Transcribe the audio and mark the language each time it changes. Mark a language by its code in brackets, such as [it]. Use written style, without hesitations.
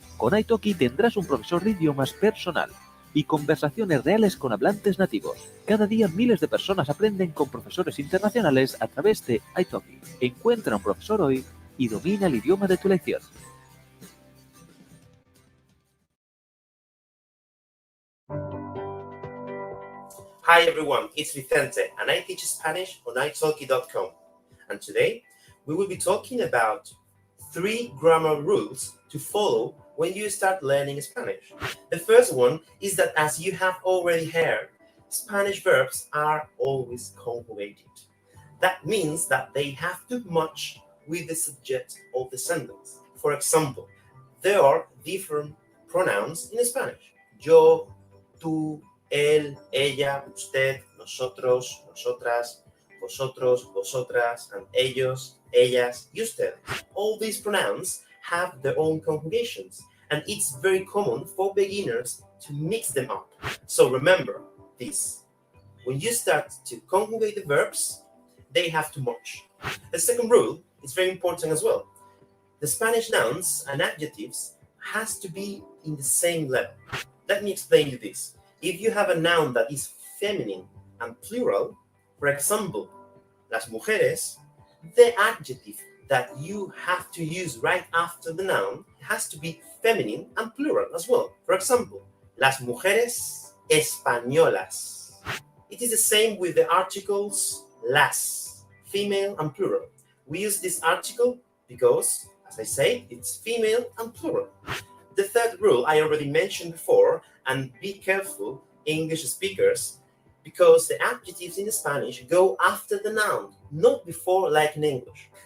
[es] Con italki tendrás un profesor de idiomas personal y conversaciones reales con hablantes nativos. Cada día miles de personas aprenden con profesores internacionales a través de italki. Encuentra un profesor hoy y domina el idioma de tu lección. [en] Hi everyone, it's Vicente and I teach Spanish on italki.com. And today we will be talking about 3 grammar rules to follow when you start learning Spanish. The first one is that, as you have already heard, Spanish verbs are always conjugated. That means that they have to match with the subject of the sentence. For example, there are different pronouns in Spanish. [es] Yo, tú, él, ella, usted, nosotros, nosotras, vosotros, vosotras, and ellos, ellas, y usted. [en] All these pronouns have their own conjugations, and it's very common for beginners to mix them up. So remember this. When you start to conjugate the verbs, they have to match. The second rule is very important as well. The Spanish nouns and adjectives has to be in the same level. Let me explain you this. If you have a noun that is feminine and plural, for example, [es] las mujeres, [en] the adjective that you have to use right after the noun has to be feminine and plural as well. For example, [es] las mujeres españolas. [en] It is the same with the articles las, female and plural. We use this article because, as I say, it's female and plural. The third rule I already mentioned before, and be careful, English speakers, because the adjectives in Spanish go after the noun, not before like in English.